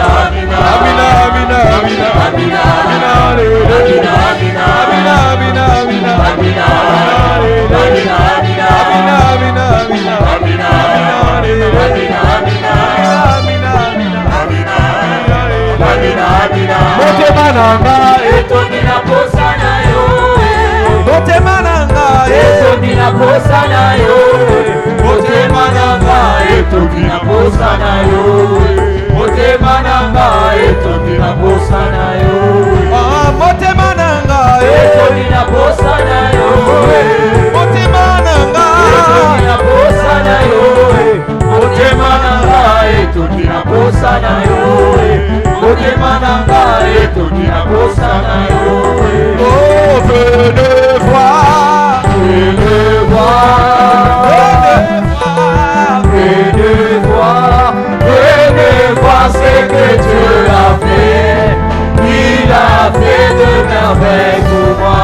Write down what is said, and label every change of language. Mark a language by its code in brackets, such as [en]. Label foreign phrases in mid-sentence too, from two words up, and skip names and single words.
[ln] amina, amina, amina, Amina, amina lele, Amina, Amina, amina, amina, amina, Amina, lele, Amina, Amina, amina, amina, amina, Amina, amina lele, Amina, Amina, amina, amina, Amina, Amina, motema nanga, etondi na posa na yo, motema nanga, etondi na posa na yo, motema nanga, etondi na posa na yo, motema nanga, etondi na posa na yo, motema nanga, etondi na posa na yo, motema nanga, etondi na posa na yo, motema nanga, etondi na posa kosana yo, motema nanga etondi na kosana yo. [fr] Oh, venez voir, venez voir, venez voir, venez voir ce que Dieu a fait. Il a fait de merveilles pour moi.